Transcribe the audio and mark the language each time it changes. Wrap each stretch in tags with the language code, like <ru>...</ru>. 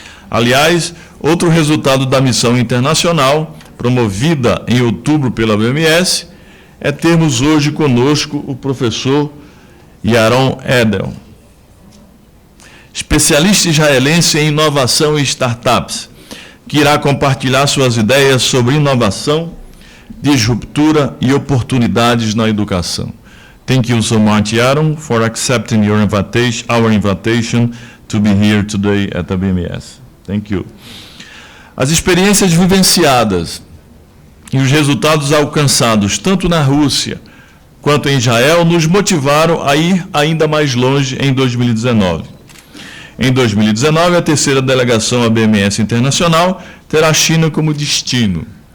<pt>Aliás, outro resultado da missão internacional, promovida em outubro pela BMS, é termos hoje conosco o professor Yaron Edel, especialista israelense em inovação e startups, que irá compartilhar suas ideias sobre inovação, disruptura e oportunidades na educação.</pt> <en>Thank you so much, Yaron, for accepting our invitation to be here today at the BMS. Thank you.</en> <pt>As experiências vivenciadas e os resultados alcançados, tanto na Rússia quanto em Israel, nos motivaram a ir ainda mais longe em 2019. Em 2019, a terceira delegação à BMS Internacional terá a China como destino.</pt>